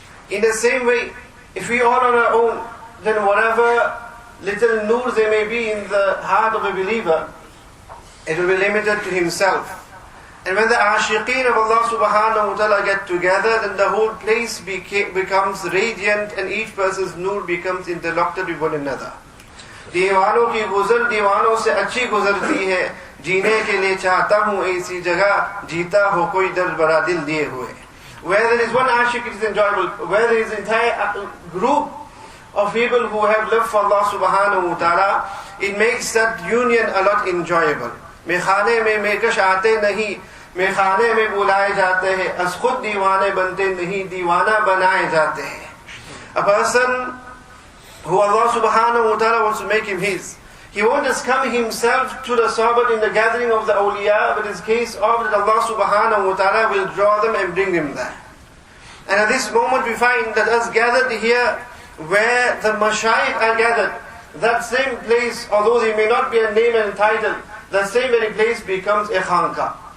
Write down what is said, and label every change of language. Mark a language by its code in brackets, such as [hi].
[en] In the same way, if we all on our own, then whatever little nur there may be in the heart of a believer, it will be limited to himself. And when the ashiqeen of Allah subhanahu wa ta'ala get together, then the whole place becomes radiant, and each person's nur becomes interlocked with one another. [hi] दीवानों की गुजर दीवानों से अच्छी गुजरती है, जीने के लिए चाहता हूँ ऐसी जगह, जीता हो कोई दर्द बड़ा दिल दिए हुए. [en] Where there is one ashik, it is enjoyable. Where there is an entire group of people who have love for Allah subhanahu wa ta'ala, it makes that union a lot enjoyable. [hi] मेखाने में मेकश आते नहीं, मेखाने में बुलाए जाते हैं, अस खुद दीवाने बनते नहीं, दीवाना बनाए जाते हैं. [en] A person who Allah subhanahu wa ta'ala wants to make him his, he won't just come himself to the Sahabat in the gathering of the awliya, but it's case of that Allah subhanahu wa ta'ala will draw them and bring them there. And at this moment we find that us gathered here where the mashayikh are gathered, that same place, although there may not be a name and title, that same very place becomes a khanqa.